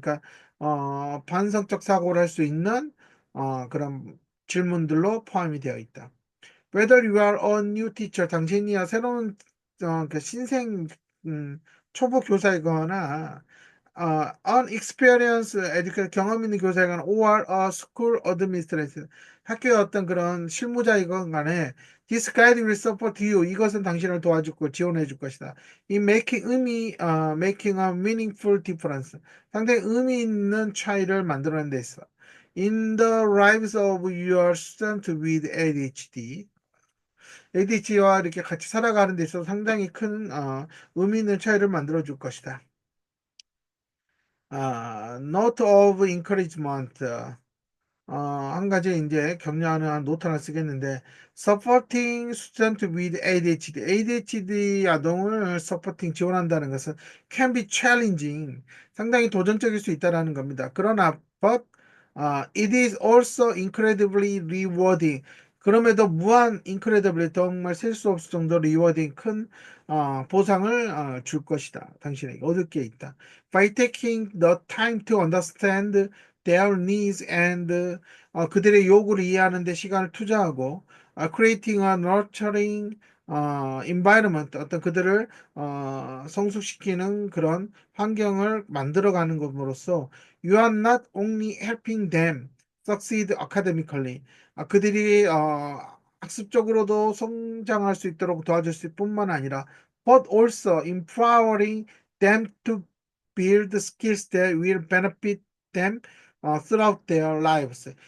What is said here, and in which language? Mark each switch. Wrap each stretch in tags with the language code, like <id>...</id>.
<ko>그러니까 반성적 사고를 할 수 있는 그런 질문들로 포함이 되어 있다.</ko> <en>Whether you are a new teacher,</en> <ko>당신이 새로운 그 신생 초보 교사이거나</ko> <en>unexperienced educator,</en> <ko>경험 있는 교사이거나</ko> <en>or a school administrator,</en> <ko>학교의 어떤 그런 실무자이건 간에</ko> <en>this guide will support you.</en> <ko>이것은 당신을 도와주고 지원해 줄 것이다.</ko> <en>In making a meaningful difference.</en> <ko>상당히 의미 있는 차이를 만들어낸 데 있어.</ko> <en>In the lives of your student with ADHD.</en> <ko>ADHD와 이렇게 같이 살아가는 데 있어서 상당히 큰 의미 있는 차이를 만들어 줄 것이다.</ko> <en>Note of encouragement.</en> <ko>한 가지 이제 격려하는 한 노트 하나 쓰겠는데,</ko> <en>supporting student with ADHD.</en> <ko>ADHD 아동을 supporting 지원한다는 것은</ko> <en>can be challenging.</en> <ko>상당히 도전적일 수 있다라는 겁니다. 그러나,</ko> <en>but, it is also incredibly rewarding.</en> <ko>그럼에도 무한 incredibly 정말 셀 수 없을 정도로 rewarding 큰 보상을 줄 것이다. 당신에게 얻을 게 있다.</ko> <en>By taking the time to understand their needs and</en> <ko>그들의 요구를 이해하는 데 시간을 투자하고</ko> <en>creating a nurturing environment</en> <ko>어떤 그들을</ko> <en>성숙시키는 그런 환경을 만들어가는 것으로써 you are not only helping them succeed academically</en> <ko>그들이 학습적으로도 성장할 수 있도록 도와줄 수 뿐만 아니라</ko> <en>but also empowering them to build skills that will benefit them throughout their lives.</en>